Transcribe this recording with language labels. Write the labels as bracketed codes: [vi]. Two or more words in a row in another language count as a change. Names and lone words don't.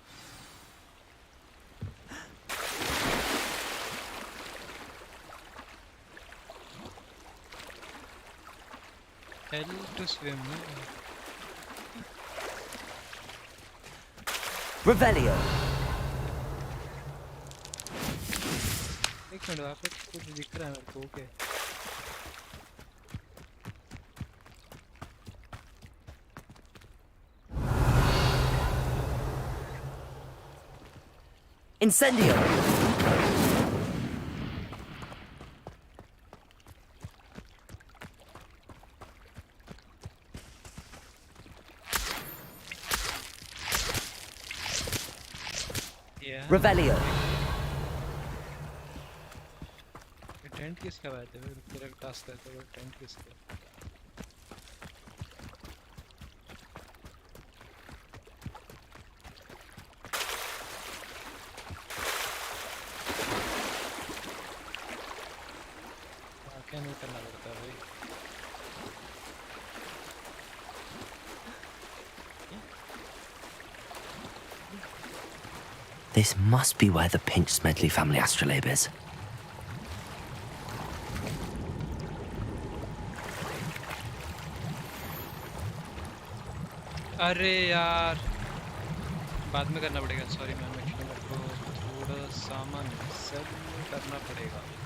[en] Hell to swim. Revelio. [hi] एक मिनट वहाँ पे कुछ दिख रहा है मेरे को ओके [en] Incendio. Yeah. Revelio. [hi] टेंट किसका बात है तेरा टास्क है तो टेंट किसका क्या नहीं करना पड़ता भाई [en] This must be where the Pinch Smedley family astrolabe is. [hi] अरे यार बाद में करना पड़ेगा [en] sorry ma'am actually [hi] मेरे को थोड़ा सामान सेल करना पड़ेगा